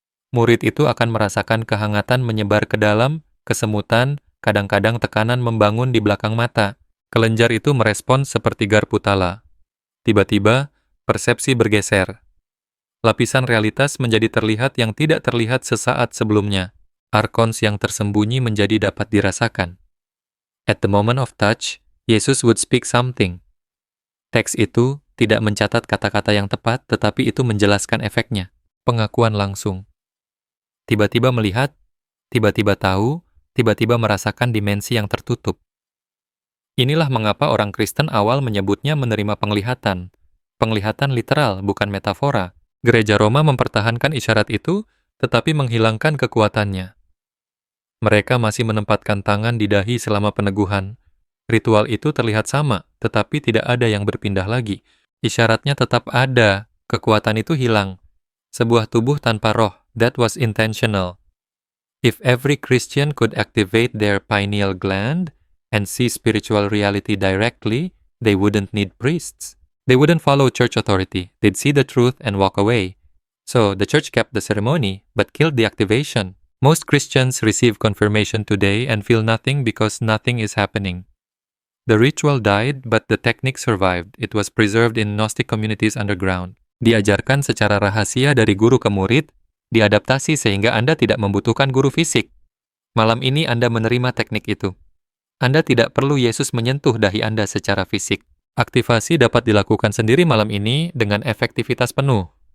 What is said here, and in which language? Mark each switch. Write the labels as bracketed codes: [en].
[id] Murid itu akan merasakan kehangatan menyebar ke dalam, kesemutan, kadang-kadang tekanan membangun di belakang mata. Kelenjar itu merespon seperti garpu tala. Tiba-tiba, persepsi bergeser. Lapisan realitas menjadi terlihat yang tidak terlihat sesaat sebelumnya. Arkons yang tersembunyi menjadi dapat dirasakan. [en] At the moment of touch, Yesus would speak something. [id] Teks itu tidak mencatat kata-kata yang tepat, tetapi itu menjelaskan efeknya. Pengakuan langsung. Tiba-tiba melihat, tiba-tiba tahu, tiba-tiba merasakan dimensi yang tertutup. Inilah mengapa orang Kristen awal menyebutnya menerima penglihatan. Penglihatan literal, bukan metafora. Gereja Roma mempertahankan isyarat itu, tetapi menghilangkan kekuatannya. Mereka masih menempatkan tangan di dahi selama peneguhan. Ritual itu terlihat sama, tetapi tidak ada yang berpindah lagi. Isyaratnya tetap ada, kekuatan itu hilang. Sebuah tubuh tanpa roh, [en] that was intentional. If every Christian could activate their pineal gland and see spiritual reality directly, they wouldn't need priests. They wouldn't follow church authority. They'd see the truth and walk away. So the church kept the ceremony, but killed the activation. Most Christians receive confirmation today and feel nothing because nothing is happening. The ritual died, but the technique survived. It was preserved in Gnostic communities underground. [id] Diajarkan secara rahasia dari guru ke murid, diadaptasi sehingga Anda tidak membutuhkan guru fisik. Malam ini Anda menerima teknik itu. Anda tidak perlu Yesus menyentuh dahi Anda secara fisik. Aktivasi dapat dilakukan sendiri malam ini dengan efektivitas penuh.